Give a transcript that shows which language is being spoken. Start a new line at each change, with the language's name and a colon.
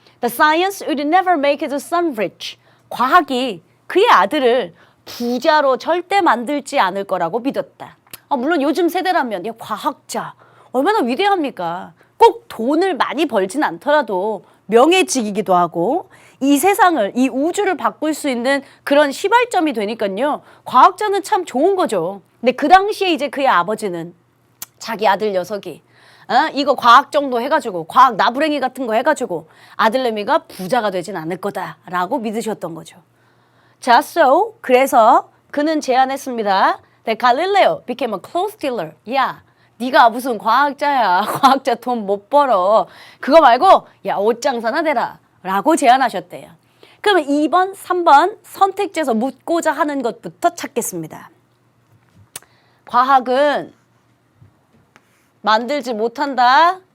English: The science would never make his son rich.
Korean: 과학이 그의 아들을 부자로 절대 만들지 않을 거라고 믿었다. 물론 요즘 세대라면 과학자 얼마나 위대합니까? 꼭 돈을 많이 벌진 않더라도 명예직이기도 하고 이 세상을 이 우주를 바꿀 수 있는 그런 시발점이 되니까요. 과학자는 참 좋은 거죠. 근데 그 당시에 이제 그의 아버지는 자기 아들 녀석이 이거 과학 정도 해가지고 과학 나부랭이 같은 거 해가지고 아들내미가 부자가 되진 않을 거다라고 믿으셨던 거죠. 자, 그래서 그는 제안했습니다.
English: That Galileo became a clothes dealer.
Korean: 야, 네가 무슨 과학자야. 과학자 돈 못 벌어. 그거 말고 야, 옷 장사나 대라. 라고 제안하셨대요. 그러면 2번, 3번 선택지에서 묻고자 하는 것부터 찾겠습니다. 과학은 만들지 못한다.